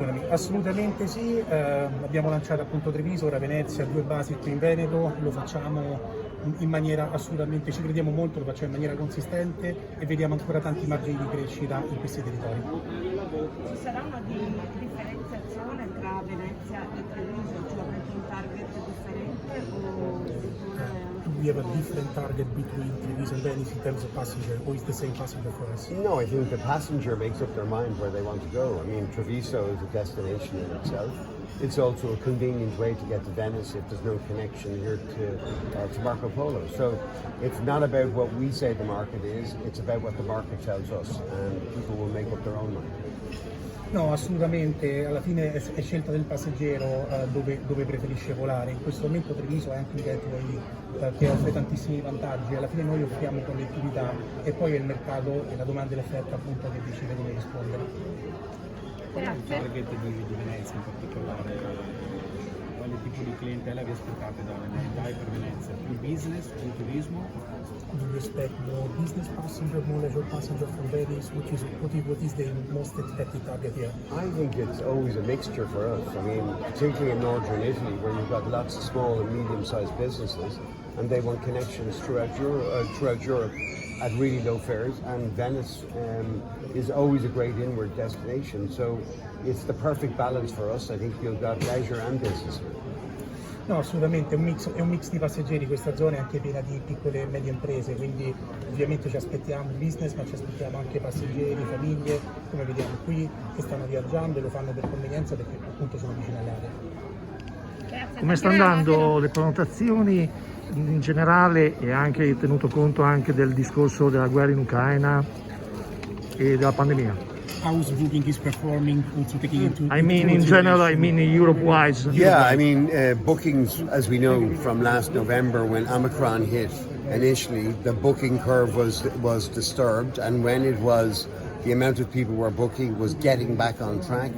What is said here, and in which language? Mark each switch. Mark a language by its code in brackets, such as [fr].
[it] Assolutamente sì, abbiamo lanciato appunto Treviso, ora Venezia, 2 basi qui in Veneto, lo facciamo in maniera assolutamente, ci crediamo molto, lo facciamo in maniera consistente e vediamo ancora tanti margini di crescita in questi territori. Ci sarà una differenziazione tra Venezia e Treviso, cioè avrete un target differente o... [en] We have a different target between Treviso and Venice in terms of passenger, or is the same passenger for us? No, I think the passenger makes up their mind where they want to go. I mean, Treviso is a destination in itself. It's also a convenient way to get to Venice if there's no connection here to Marco Polo. So it's not about what we say the market is, it's about what the market tells us, and people will make up their own mind. [it] No, assolutamente, alla fine è scelta del passeggero dove preferisce volare. In questo momento Treviso è anche un gateway che offre tantissimi vantaggi, alla fine noi offriamo connettività e poi è il mercato e la domanda e l'offerta appunto che decide come rispondere. Qual è il target di Venezia in particolare? Quale tipo di clientela vi aspettate dai per Venezia? Più business, più turismo? [en] Do you expect more business passenger, more leisure passenger from Venice? What is the most expected target here? I think it's always a mixture for us. I mean, particularly in northern Italy, where you've got lots of small and medium-sized businesses, and they want connections throughout Europe at really low fares. And Venice is always a great inward destination, so it's the perfect balance for us. I think you've got leisure and business here. [it] No, assolutamente, è un mix di passeggeri, questa zona è anche piena di piccole e medie imprese, quindi ovviamente ci aspettiamo business, ma ci aspettiamo anche passeggeri, famiglie, come vediamo qui, che stanno viaggiando e lo fanno per convenienza perché appunto sono vicino all'area. Come stanno andando le prenotazioni in generale e anche tenuto conto anche del discorso della guerra in Ucraina e della pandemia? [en] How's booking is performing, also taking into... I mean in general, I mean Europe-wise. Yeah, I mean bookings, as we know from last November when Omicron hit, initially the booking curve was disturbed, and when it was, the amount of people were booking was getting back on track.